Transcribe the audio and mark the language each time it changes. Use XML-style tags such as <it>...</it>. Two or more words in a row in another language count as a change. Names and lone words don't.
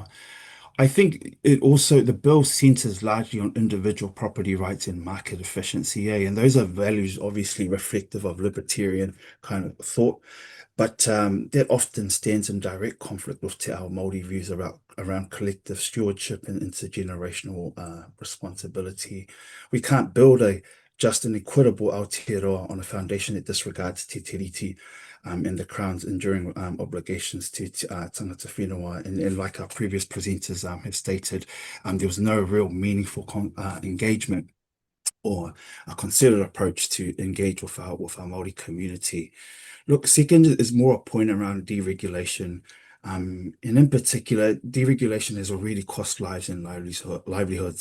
<en>I think the bill centres largely on individual property rights and market efficiency, and those are values obviously reflective of libertarian kind of thought, but that often stands in direct conflict with</en> <mi>Te Ao Māori</mi> <en>views around collective stewardship and intergenerational responsibility. We can't build a just and equitable Aotearoa on a foundation that disregards Te Tiriti and the Crown's enduring obligations to</en> <mi>tangata whenua.</mi> <en>And like our previous presenters have stated, there was no real meaningful engagement or a considered approach to engage with our Māori community. Look, second is more a point around deregulation. And in particular, deregulation has already cost lives and livelihoods.</en>